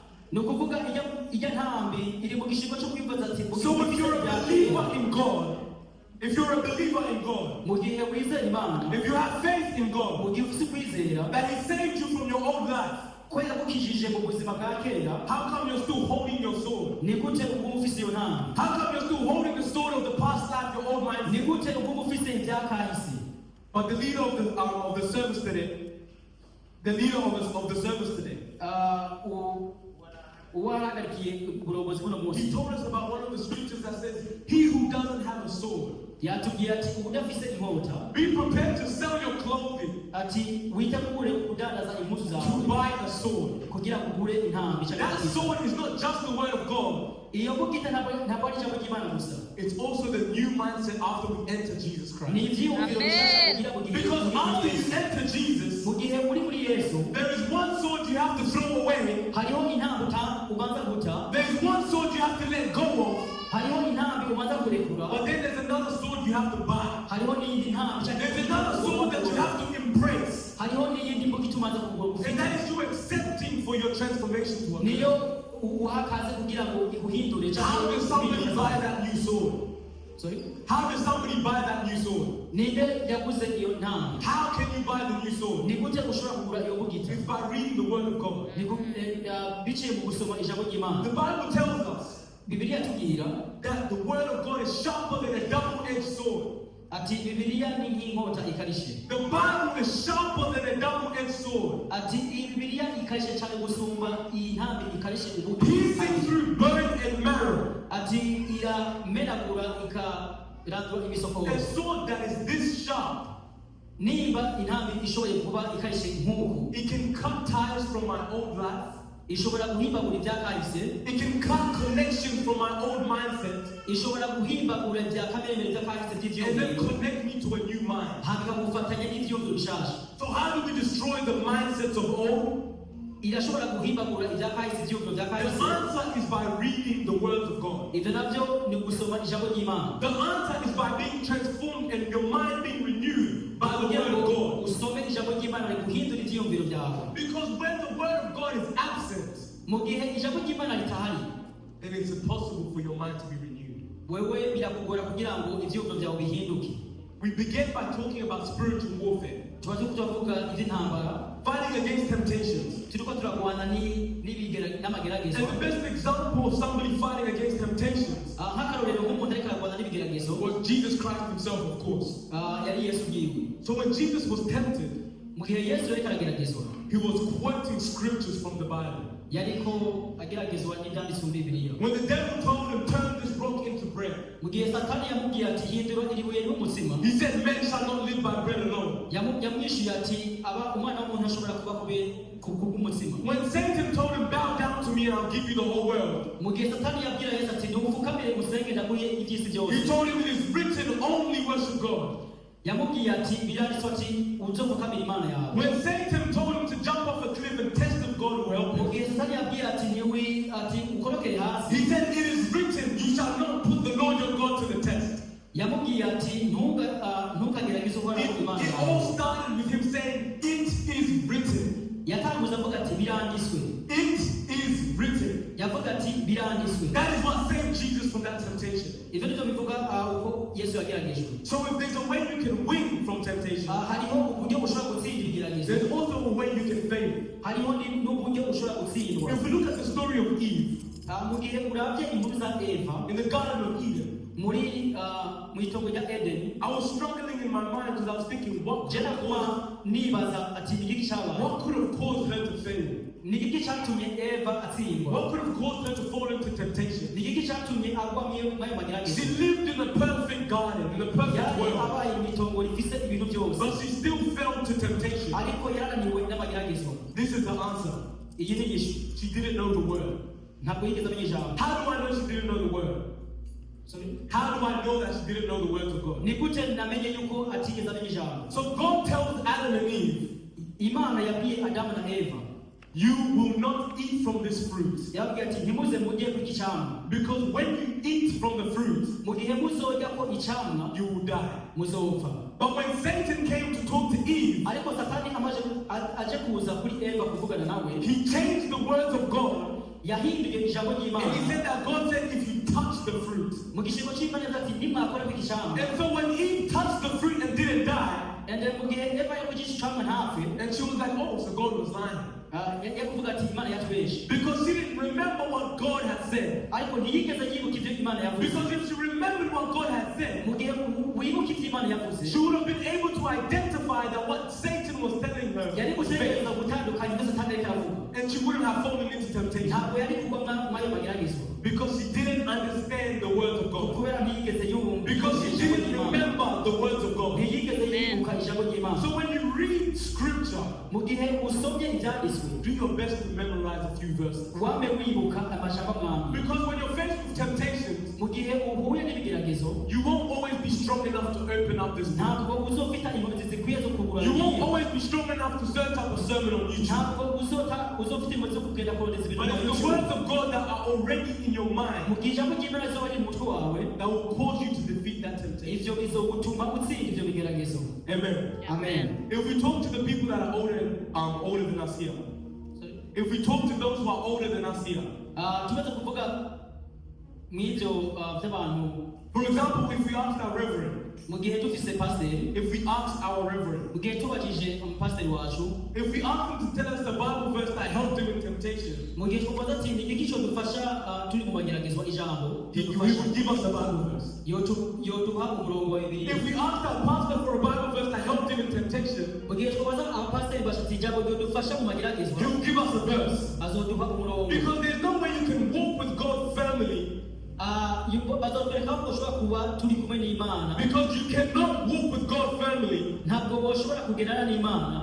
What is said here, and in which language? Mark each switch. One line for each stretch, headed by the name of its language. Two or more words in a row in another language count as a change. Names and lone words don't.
English: So if you're a believer in God, if you have faith in God, that he saved you from your old life, how come you're still holding your sword? How come you're still holding the sword of the past life, your old mind? But the leader of the service today,
Rundi: uwahagarikiye uburongozi buno munsi.
English: He told us about one of the scriptures that says, he who doesn't have a sword,
Rundi: Yatubwira ati udafise inkota
English: be prepared to sell your clothing
Rundi: ati witegure kudandaza impuzu
English: to
Rundi: zawe
English: buy a sword.
Rundi: kugira ngo ugure intambi cyangwa
English: That sword is not just the word of God.
Rundi: iyo mbugita ntabwo ari ijambo ry'Imana gusa.
English: It's also the new mindset after we enter Jesus Christ.
Rundi: Ni ivyiyumviro bishasha kugira ngo
English: Because after you enter Jesus,
Rundi: mu gihe uri muri Yesu
English: there is one sword you have to throw away.
Rundi: hariho intambi ubanza guta,
English: There is one sword you have to let go of.
Rundi: hariho intambi ubanza kurekura,
English: But then there's another sword you have to buy.
Rundi: hariho n'iyindi ntambi
English: There's another sword that you have to embrace.
Rundi: hariho n'iyindi mbugita ubanza kugura.
English: And that is you accepting for your transformation to occur.
Rundi: Niyo uhakaze kugira ngo iguhindure.
English: How does somebody buy that new sword? Sorry? How does somebody buy that new sword?
Rundi: Ninde yaguze iyo ntambi?
English: How can you buy the new sword?
Rundi: Ni gute ushobora kugura iyo mbugita?
English: It's by reading the word of God.
Rundi: Biciye mu gusoma ijambo ry'Imana.
English: The Bible tells us
Rundi: Bibiliya tubwira
English: that the word of God is sharper than a double-edged sword.
Rundi: ati Bibiliya ni nk'inkota ikarishe.
English: The Bible is sharper than a double-edged sword.
Rundi: Ati iyi Bibiliya ikarishe cyane gusumba iyi ntambi ikarishe ubuto.
English: Piercing through bone and marrow.
Rundi: Ati iramenagura ikarandura imisokoro.
English: A sword that is this sharp.
Rundi: Niba intambi ishoboye kuba ikarishe nk'uku,
English: It can cut ties from my old life.
Rundi: ishobora guhimbagura ibyakahise,
English: It can cut connections from my old mindset.
Rundi: ishobora guhimbagura ibya kamere byakahise
English: And then
Rundi: by'ivyumviro,
English: connect me to a new mind.
Rundi: hakagufatanya n'ivyumviro bishasha.
English: So how do we destroy the mindsets of old?
Rundi: Irashobora guhimbagura ibyakahise ivyumviro
English: The
Rundi: byakahise.
English: answer is by reading the words of God.
Rundi: Ivyo navyo ni gusoma ijambo ry'Imana.
English: The answer is by being transformed and your mind being renewed by the word of God.
Rundi: Usome ijambo ry'Imana riguhindura ivyiyumviro byawe.
English: Because when the word of God is absent,
Rundi: Mu gihe ijambo ry'Imana ritahari,
English: then it's impossible for your mind to be renewed.
Rundi: wewe birakugora kugira ngo ivyiyumviro byawe bihinduke.
English: We began by talking about spiritual warfare,
Rundi: Tuba turiko turavuga ivy'intambara,
English: fighting against temptations.
Rundi: turiko turagwana n'amageragezo.
English: And the best example of somebody fighting against temptations
Rundi: Nk'akarorero nk'umuntu ariko aragwana n'ibigeragezo,
English: was Jesus Christ himself, of course.
Rundi: yari Yesu bwiwe.
English: So when Jesus was tempted,
Rundi: Mu gihe Yesu yariko arageragezwa,
English: he was quoting scriptures from the Bible.
Rundi: yariko ageragezwa n'ivyanditswe muri Bibiliya.
English: When the devil told him, turn this rock into bread,
Rundi: Mu gihe Satani yamubwiye ati hindura iri buye n'umutsima,
English: he said, men shall not live by bread alone.
Rundi: yamwishuye ati umwana w'umuntu ashobora kuba kubw'umutsima.
English: When Satan told him, bow down to me and I'll give you the whole world,
Rundi: Mu gihe Satani yabwira Yesu ati ntumfukamire musenge ndaguhe iby'isi
English: he
Rundi: byose,
English: told him, it is written, only worship God.
Rundi: yamubwiye ati biranditswe ati uzofukamira Imana yawe.
English: When Satan told him to jump off a cliff and test if God will help
Rundi: Mu
English: him,
Rundi: gihe Satani yabwira ati ukorokere hasi,
English: he said, it is written, you shall not put the Lord your God to the test.
Rundi: yamubwiye ati ntukagerageze uhoraho Imana
English: It all
Rundi: yawe.
English: started with him saying, it is written.
Rundi: Yatanguza avuga ati biranditswe,
English: It is written.
Rundi: yavuga ati biranditswe.
English: That is what saved Jesus from that temptation.
Rundi: Ivyo nivyo bivuga uko Yesu yageragejwe.
English: So if there's a way you can win from temptation,
Rundi: Hariho uburyo bushobora gutsindira ibigeragezo,
English: there's also a way you can fail.
Rundi: hariho n'uburyo bushobora gutsindwa.
English: If we look at the story of Eve
Rundi: Mu gihe urabye inkuru za Eva
English: in the Garden of Eden,
Rundi: muri mu itongo rya Edeni,
English: I was struggling in my mind because I was thinking, what
Rundi: je nakuba nibaza ati ni iki cyabaye,
English: could have caused her to fail?
Rundi: ni iki cyatumye Eva atsindwa,
English: What could have caused her to fall into temptation?
Rundi: ni iki cyatumye agwa mu mageragezo.
English: She lived in a perfect garden, in a perfect
Rundi: Yari
English: world,
Rundi: abaye mu itongo rifise ibintu byose,
English: but she still fell to temptation.
Rundi: ariko yarananiwe n'amageragezo.
English: This is the answer.
Rundi: Iyi ni inyishu.
English: She didn't know the word.
Rundi: Ntabwo yigeze amenya ijambo.
English: How do I know she didn't know the word? Sorry? How do I know that she didn't know the words of God?
Rundi: Ni gute namenye yuko atigeze amenya ijambo?
English: So God tells Adam and Eve,
Rundi: Imana yabwiye Adamu na Eva,
English: you will not eat from this fruit.
Rundi: yabwiye ati ntimuze mujye ku iki cyamwa,
English: Because when you eat from the fruit,
Rundi: mu gihe muzorya ko icyamwa
English: you will die.
Rundi: muzopfa.
English: But when Satan came to talk to Eve,
Rundi: Ariko Satani aje kuza kuri Eva kuvugana nawe,
English: he changed the words of God.
Rundi: yahinduye ijambo
English: And he
Rundi: ry'Imana.
English: said that God said if you touch the fruit.
Rundi: Mu gishingo cy'Imana yavuze ati nimwakora ku iki cyamwa.
English: And so when Eve touched the fruit and didn't die, And then
Rundi: mu gihe Eva yo ku iki cyamwa ntapfe,
English: and she was like, oh, so God was lying.
Rundi: yakuvuga ati Imana yatubeshe.
English: Because she didn't remember what God had said.
Rundi: Ariko ntiyigeze yibuka ibyo Imana yavuze.
English: Because if she remembered what God had said,
Rundi: Mu gihe wibuka ibyo Imana yavuze,
English: she would have been able to identify that what Satan was telling her
Rundi: yari
English: was
Rundi: gutegereza
English: fake.
Rundi: gutandukanya ibyo Satani ariko aravuga.
English: And she wouldn't have fallen into temptation.
Rundi: ntabwo yari kugwa mwayo mageragezwa
English: Because she didn't understand the words of God.
Rundi: kubera ntiyigeze yumva
English: Because she
Rundi: ijambo
English: didn't
Rundi: ry'Imana.
English: remember the words of God.
Rundi: ntiyigeze yibuka ijambo ry'Imana.
English: So when you read scripture,
Rundi: mu gihe usomye ibyanditswe
English: do your best to memorize a few verses.
Rundi: wame wibuka amajambo amwambi.
English: Because when you're faced with temptations,
Rundi: mu gihe uhuye n'ibigeragezo
English: you won't always be strong enough to open up this book.
Rundi: ntabwo uzofita inkomezi zikwiye zo kugura
English: You won't
Rundi: Bibiliya.
English: always be strong enough to search up a sermon on YouTube.
Rundi: ntabwo uzofita inkomezi zo kugenda kurondeza ibintu
English: But it's the
Rundi: mu
English: words of God that are already in your mind
Rundi: gihe ijambo ry'Imana rizoba riri mu mutwe wawe,
English: that will cause you to defeat that temptation.
Rundi: ivyo bizogutuma utsinda ivyo bigeragezo.
English: Amen.
Rundi: Amen.
English: If we talk to the people that are older than us here, if we talk to those who are older than us here,
Rundi: tumaze kuvuga mw'ivyo vy'abantu,
English: for example, if we ask our reverend,
Rundi: mu gihe dufise pasiteri,
English: if we ask our reverend,
Rundi: mu gihe tubajije umupasiteri wacu,
English: if we ask him to tell us the Bible verse that helped him in temptation,
Rundi: mu gihe twabaza ati ni iki codufasha turi mu mageragezwa ijambo
English: he would give us the Bible verse.
Rundi: yoduha umurongo wa Bibiliya.
English: If we ask our pastor for a Bible verse that helped him in temptation,
Rundi: mu gihe twabaza abapasiteri bashitse ijambo ryodufasha mu mageragezwa,
English: he will give us a verse.
Rundi: azoduha umurongo.
English: Because there's no way you can walk with God firmly,
Rundi: bazotwereka ko ushobora kuba turi kumwe n'Imana,
English: because you cannot walk with God firmly
Rundi: ntabwo woshobora kugendana n'Imana